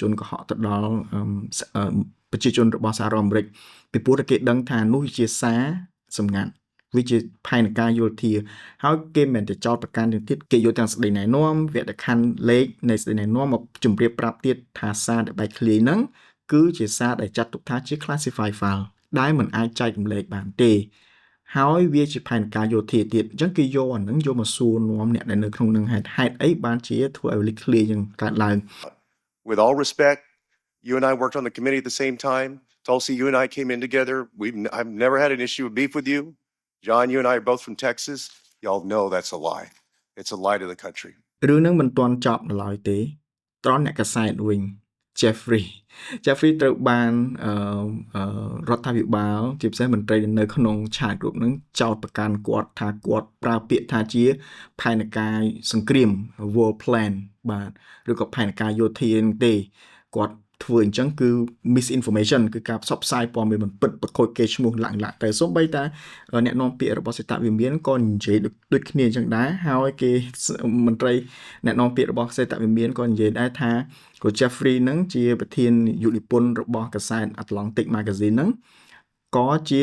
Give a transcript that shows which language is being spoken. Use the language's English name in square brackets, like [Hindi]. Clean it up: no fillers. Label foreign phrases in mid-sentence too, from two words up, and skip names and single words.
[Khmer] នកុហកទៅដល់ប្រជាជនរបស់សហរដ្ឋអាមេរិកពីព្រោះតែគេដឹងថានោះជាសារសម្ងាត់វាជាផែនការយោធាហើយគេមិនតែចោទប្រកាន់ទៀតគេយកទាំងសេចក្តីណែនាំវគ្គខណ្ឌលេខនៃសេចក្តីណែនាំមកជម្រាបប្រាប់ទៀតថាសារដែលបែកធ្លាយហ្នឹងគឺជាសារដែលចាត់ទុកថាជា [English] classified file [Khmer] ដែលមិនអាចចែករំលែកបានទេហើយវាជាផែនការយោធាទៀតអញ្ចឹងគេយកអាហ្នឹងយកមកសួរនាំអ្នកដែលនៅក្នុងនឹងហេតុអីបានជាធ្វើឲ្យលេចធ្លាយយ៉ាងកើតឡើង [English] With all respect, you and I worked on the committee at the same time. Tulsi, you and I came in together. I've never had an issue of beef with you. John, you and I are both from Texas. Y'all know that's a lie. It's a lie to the country. [Khmer] រឿងហ្នឹងមិនទាន់ចប់នៅឡើយទេត្រង់អ្នកកសែតវិញ Jeffrey ត្រូវបានរដ្ឋាភិបាលជាពិសេសមន្ត្រីនៅក្នុងឆាតក្រុមហ្នឹងចោទប្រកាន់គាត់ថាគាត់ប្រើពាក្យថាជា ផែនការសង្គ្រាម [English] War Plan [Khmer] បាទឬក៏ផែនការយោធាហ្នឹងទេគាត់ធ្វើអញ្ចឹងគឺ misinformation គឺការផ្សព្វផ្សាយព័ត៌មានមិនពិតប្រខូចគេឈ្មោះឡើងទៅសូម្បីតែអ្នកនាំពាក្យរបស់សេតវិមានក៏និយាយដូចគ្នាអញ្ចឹងដែរហើយគេមន្ត្រីអ្នកនាំពាក្យរបស់សេតវិមានក៏និយាយដែរថាក៏ Jeffrey ហ្នឹងជាប្រធានយុនិពន្ធរបស់កាសែត Atlantic Magazine ហ្នឹងក៏ជា